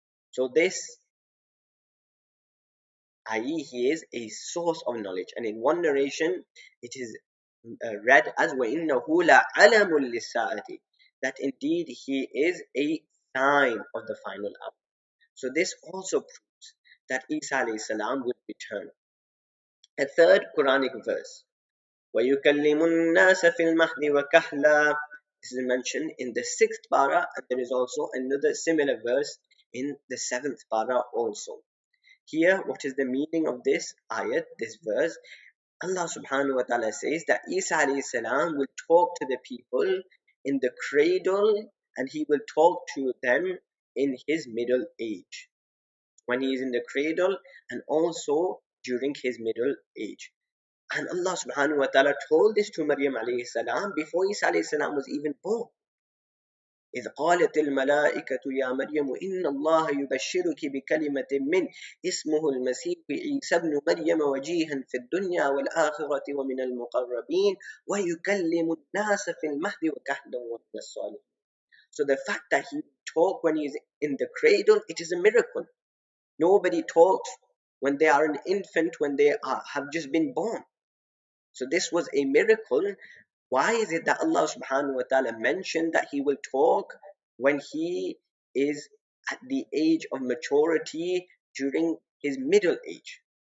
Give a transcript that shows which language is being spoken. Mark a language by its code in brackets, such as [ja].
[en] So this, i.e., he is a source of knowledge. And in one narration, it is read as [ar] وَإِنَّهُ لَعَلَمٌ لِلسَّاعَةِ, [en] that indeed he is a sign of the final hour. So this also proves that Isa alayhi salam will return. A third Quranic verse, [ar] وَيُكَلِّمُ النَّاسَ فِي الْمَهْدِ وَكَهْلًا. [en] This is mentioned in the 6th para, and there is also another similar verse in the 7th para also. Here, what is the meaning of this ayat, this verse? Allah subhanahu wa ta'ala says that Isa alayhi salam will talk to the people in the cradle, and he will talk to them in his middle age. When he is in the cradle and also during his middle age. And Allah subhanahu wa ta'ala told this to Maryam alayhi salam before Isa alayhi salam was even born. [ar] إذ قالت الملائكة يا مريم إن الله يبشرك بكلمة من اسمه المسيح عيسى ابن مريم وجيها في الدنيا والآخرة ومن المقربين ويكلم الناس في المهد وكهلا ومن الصالحين. [en] So the fact that he talks when he is in the cradle, it is a miracle. Nobody talks when they are an infant, when they have just been born. So this was a miracle. Why is it that Allah subhanahu wa ta'ala mentioned that he will talk when he is at the age of maturity during his middle age?